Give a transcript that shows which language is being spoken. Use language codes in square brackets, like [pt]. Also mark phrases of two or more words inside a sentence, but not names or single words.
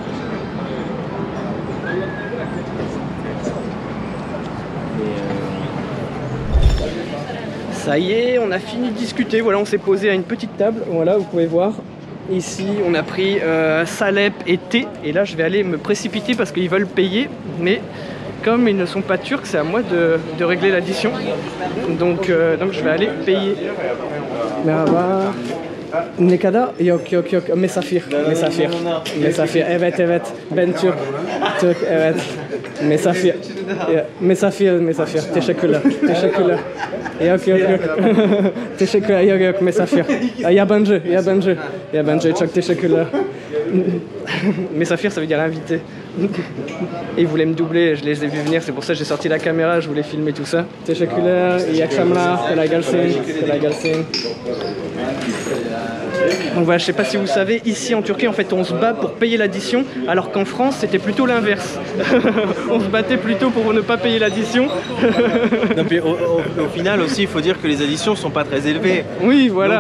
[fr] Ça y est, on a fini de discuter, voilà, on s'est posé à une petite table, voilà, vous pouvez voir. Ici, on a pris salep et thé, et là je vais aller me précipiter parce qu'ils veulent payer, mais comme ils ne sont pas turcs, c'est à moi de régler l'addition. Donc je vais aller payer. [tr] Merhaba. Ne kadar? Yok. Mesafir. Evet. Ben Türk. Evet. Mesafir. Teşekkürler. Yok. Teşekkürler. Yok. Mesafir. Yabancı. Çok teşekkürler. Mesafir, [fr] ça veut dire l'invité. Et ils voulaient me doubler, je les ai vus venir, c'est pour ça que j'ai sorti la caméra, je voulais filmer tout ça. [tr] Teşekkürler, iyi akşamlar, kolay gelsin. [fr] Donc voilà, je sais pas si vous savez, ici en Turquie en fait on se bat pour payer l'addition, alors qu'en France c'était plutôt l'inverse. On se battait plutôt pour ne pas payer l'addition. Au final aussi, il faut dire que les additions sont pas très élevées. Oui, voilà.